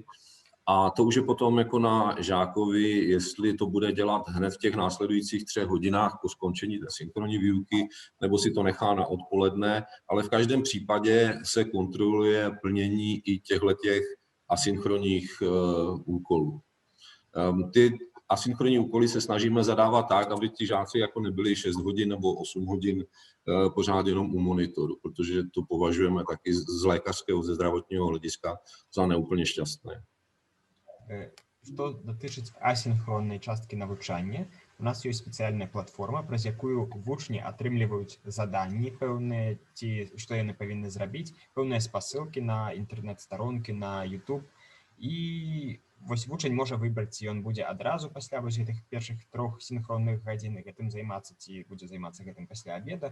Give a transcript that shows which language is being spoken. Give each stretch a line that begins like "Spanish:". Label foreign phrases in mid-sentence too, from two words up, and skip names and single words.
Czech: A to už je potom jako na žákovi, jestli to bude dělat hned v těch následujících 3 hodinách po skončení té synchronní výuky, nebo si to nechá na odpoledne, ale v každém případě se kontroluje plnění i těchto asynchronních úkolů. Ty asynchronní úkoly se snažíme zadávat tak, aby ti žáci jako nebyli 6 hodin nebo 8 hodin pořád jenom u monitoru, protože to považujeme taky z lékařského, ze zdravotního hlediska za neúplně šťastné.
Belarusian: Што датычыць асінхроннай часткі навучання, у нас ёсць спецыяльная платформа, праз якую вучні атрымліваюць заданні пэўныя, ці што яны павінны зрабіць, пэўныя спасылкі на інтэрнэт-старонкі, на YouTube. І вось вучань можа выбраць, ці ён будзе адразу пасля вось гэтых першых 3 сінхронных гадзін гэтым займацца, ці будзе займацца гэтым пасля абеда.